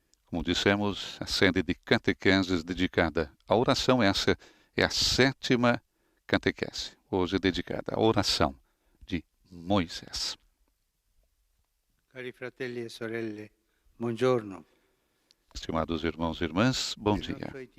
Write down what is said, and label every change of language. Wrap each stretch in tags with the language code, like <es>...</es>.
<pt>Como dissemos, a série de catequeses dedicada à oração, essa é a 7ª catequese, hoje dedicada à oração de Moisés.</pt> <it>Cari fratelli e sorelle, buongiorno.</it> <pt>Estimados irmãos e irmãs, bom dia.</pt>